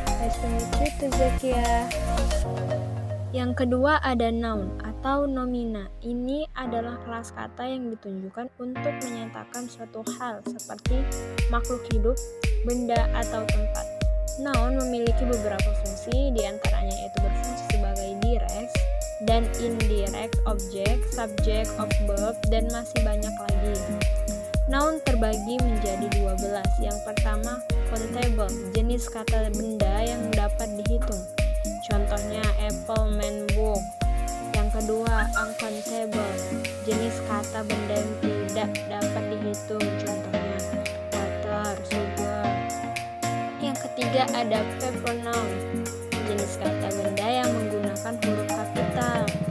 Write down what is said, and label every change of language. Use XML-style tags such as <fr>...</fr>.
<en>Nice to meet you too Zakia.</en> <id>Yang kedua ada noun atau nomina. Ini adalah kelas kata yang ditunjukkan untuk menyatakan suatu hal seperti makhluk hidup, benda, atau tempat. Noun memiliki beberapa fungsi, diantaranya yaitu berfungsi sebagai direct dan indirect object, subject of verb, dan masih banyak lagi. Noun terbagi menjadi 12. Yang pertama, countable, jenis kata benda yang dapat dihitung. Contohnya apple, man, book. Yang kedua, uncountable, jenis kata benda yang tidak dapat dihitung. Contohnya water, sugar. Yang ketiga ada paper noun, jenis kata benda yang menggunakan huruf kapital.</id>